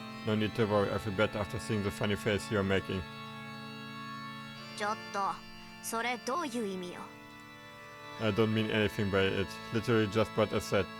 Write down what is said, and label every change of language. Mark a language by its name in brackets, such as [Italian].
[English] No need to worry, I feel better after seeing the funny face you're making. [Japanese] ちょっと、それどういう意味よ？ [English] I don't mean anything by it. Literally just what I said.